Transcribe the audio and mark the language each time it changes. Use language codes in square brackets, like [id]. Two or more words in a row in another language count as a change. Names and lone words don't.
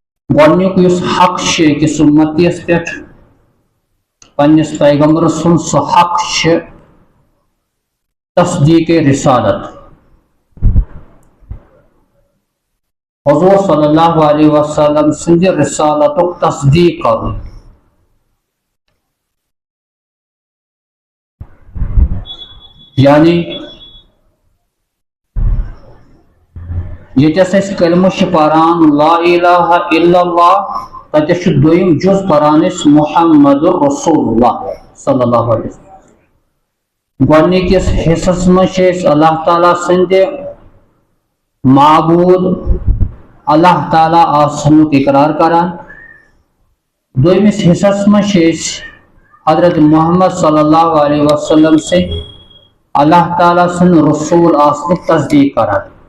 [ks] گۄڈنیُک یُس حق چھُ أکِس اُمتیَس پٮ۪ٹھ پننِس پیغمبر سُنٛد سُہ حق چھُ تصدیٖق رسالت. حضور [ar] صلی اللہ علیہ وسلم [ks] سٕنٛدِ رسالتُک تصدیٖق کرُن. یعنی ییٚتٮ۪س أسۍ کلمہٕ چھِ پران [ar] لا الہ الا اللہ [ks] تتٮ۪س چھُ دوٚیِم جُز پران أسۍ [ar] محمد رسول اللہ صلی اللہ علیہ وسلم. [ks] گۄڈنِکِس حصس منٛز چھِ أسۍ اللہ تعالیٰ سٕنٛدِ معبوٗد اللہ تعالیٰ آسنُک اقرار کران. دوٚیمِس حصس منٛز چھِ أسۍ حضرت محمد [ar] صلی اللہ علیہ وسلم [ks] سٕنٛدِ اللہ تعالیٰ سٕنٛدِ رسوٗل آسنُک تصدیٖق کران.